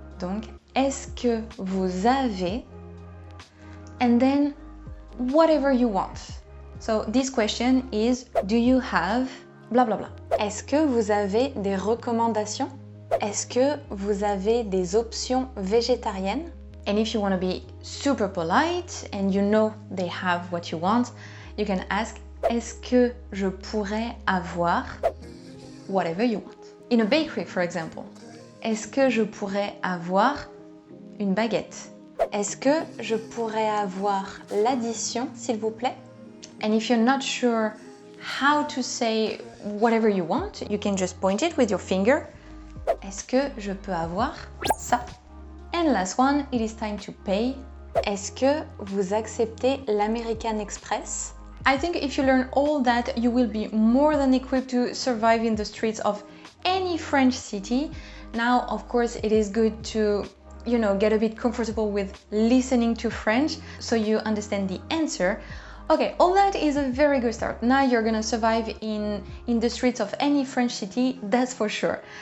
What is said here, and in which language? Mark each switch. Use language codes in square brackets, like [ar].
[fr] Donc, est-ce que vous avez? [en] And then whatever you want. So this question is, do you have blah blah blah. [fr] Est-ce que vous avez des recommandations? Est-ce que vous avez des options végétariennes? [en] And if you want to be super polite and you know they have what you want, you can ask, [fr] est-ce que je pourrais avoir [en] whatever you want? In a bakery, for example, [fr] est-ce que je pourrais avoir une baguette? Est-ce que je pourrais avoir l'addition, s'il vous plaît? [en] And if you're not sure how to say whatever you want, you can just point it with your finger. [fr] Est-ce que je peux avoir ça? [en] And last one, it is time to pay. [fr] Est-ce que vous acceptez l'American Express? [en] I think if you learn all that, you will be more than equipped to survive in the streets of any French city. Now, of course, it is good to, get a bit comfortable with listening to French so you understand the answer. Okay, all that is a very good start. Now you're gonna survive in the streets of any French city, that's for sure.